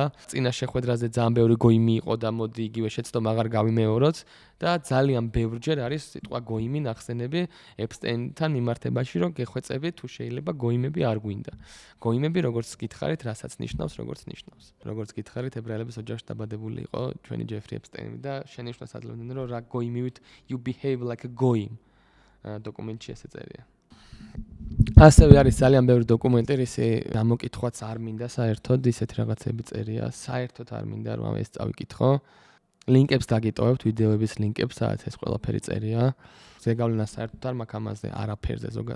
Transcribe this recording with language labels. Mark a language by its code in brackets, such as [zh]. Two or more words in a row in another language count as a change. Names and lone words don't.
[ka] წინა შეხვედრაზე ძალიან ბევრი გოიმი იყო და მოდი იგივე შეცდომა აღარ გავიმეოროთ და ძალიან ბევრჯერ არის სიტყვა გოიმი ნახსენები ეპსტეინთან მიმართებაში, რომ გეხვეწებით თუ შეიძლება გოიმები არ გვინდა. გოიმები როგორც გითხარით, რასაც ნიშნავს, როგორც ნიშნავს. როგორც გითხარით, ებრაელების ოჯახში დაბადებული იყო ჩვენი ჯეფრი ეპსტეინი და შენიშვნას აძლევდნენ, რომ რა გოიმივით [en] you behave like a goyim. [ka] დოკუმენტში ესე წერია. ასევე არის ძალიან ბევრი დოკუმენტი, ისი გამოკითხვაც არ მინდა საერთოდ ისეთი რაღაცები წერია, საერთოდ არ მინდა რომ ეს წავიკითხო. ლინკებს დაგიტოვებთ, ვიდეოების ლინკებს, სადაც ეს ყველაფერი წერია. ზეგავლენა საერთოდ არ მაქვს ამაზე, არაფერზე ზოგადად.